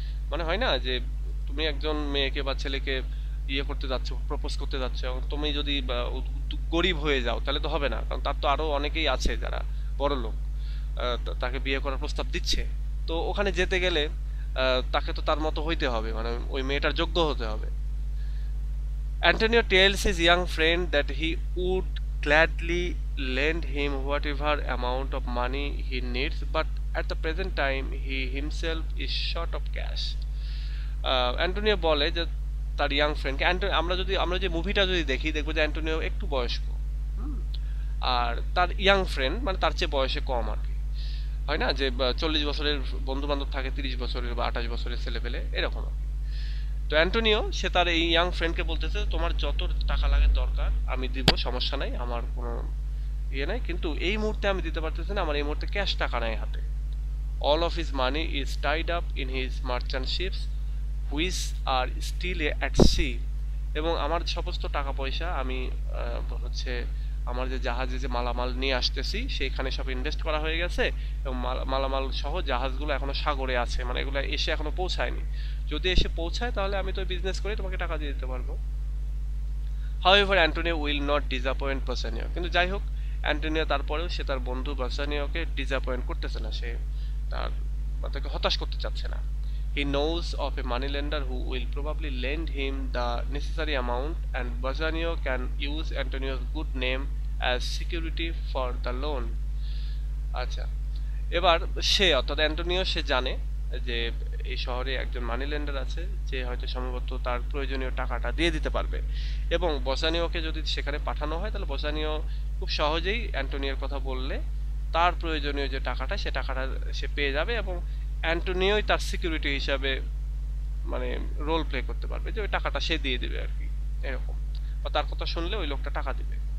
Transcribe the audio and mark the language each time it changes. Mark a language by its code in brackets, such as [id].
[bn] মানে হয় না যে তুমি একজন মেয়েকে বা ছেলেকে ইয়ে করতে যাচ্ছ, প্রপোজ করতে যাচ্ছ, এবং তুমি যদি গরিব হয়ে যাও তাহলে তো হবে না, কারণ তার তো আরো অনেকেই আছে যারা বড় লোক, তাকে বিয়ে করার প্রস্তাব দিচ্ছে। তো ওখানে যেতে গেলে তাকে তো তার মতো হইতে হবে, মানে ওই মেয়েটার যোগ্য হতে হবে। [en] Antonio tells his young friend that he would gladly lend him whatever amount of money he needs, but at the present time he himself is short of cash. [bn] Antonio বলে যে তার ইয়াং ফ্রেন্ডকে, আমরা যে মুভিটা যদি দেখি দেখবো যে অ্যান্টোনিও একটু বয়স্ক, হুম, আর তার ইয়াং ফ্রেন্ড মানে তার চেয়ে বয়সে কম আর কি। হয় না যে 40 বছরের বন্ধু বান্ধব থাকে, 30 বছরের বা 28 বছরের ছেলে পেলে এরকম আর কি। তো অ্যান্টোনিও সে তার এই ইয়াং ফ্রেন্ডকে বলতেছে তোমার যত টাকা লাগে দরকার আমি দিব, সমস্যা নাই, আমার কোনো ইয়ে নাই, কিন্তু এই মুহূর্তে আমি দিতে পারতেছি না, আমার এই মুহূর্তে ক্যাশ টাকা নাই হাতে। [en] All of his money is tied up in his merchant ships which are still at sea. [bn] এবং আমার সমস্ত টাকা পয়সা আমি হচ্ছে আমার যে জাহাজে যে মালামাল নিয়ে আসতেছি সেইখানে সব ইনভেস্ট করা হয়ে গেছে, এবং মালামাল সহ জাহাজগুলো এখনো সাগরে আছে, মানে এগুলো এসে এখনো পৌঁছায়নি। যদি এসে পৌঁছায় তাহলে আমি তো বিজনেস করে তোমাকে টাকা দিয়ে দিতে পারবো। [en] however Antonio will not disappoint Bassanio, [bn] কিন্তু যাই হোক অ্যান্টোনিও তারপরেও সে তার বন্ধু বাসানিওকে ডিসঅ্যাপয়েন্ট করতেছে না, সে তার তাকে হতাশ করতে চাচ্ছে না। [en] He knows of a moneylender who will probably lend him the necessary amount, and Bassanio can use Antonio's good name as security for the loan. [bn] আচ্ছা, এবার সে অর্থাৎ অ্যান্টোনিও সে জানে যে এই শহরে একজন মানি লেন্ডার আছে যে হয়তো সম্ভবত তার প্রয়োজনীয় টাকাটা দিয়ে দিতে পারবে, এবং বসানিওকে যদি সেখানে পাঠানো হয় তাহলে বসানিও খুব সহজেই অ্যান্টোনিওর কথা বললে তার প্রয়োজনীয় যে টাকাটা সে টাকাটা সে পেয়ে যাবে, এবং অ্যান্টোনিওই তার সিকিউরিটি হিসাবে মানে রোল প্লে করতে পারবে যে ওই টাকাটা সে দিয়ে দিবে আর কি, এরকম, বা তার কথা শুনলে ওই লোকটা টাকা দিবে।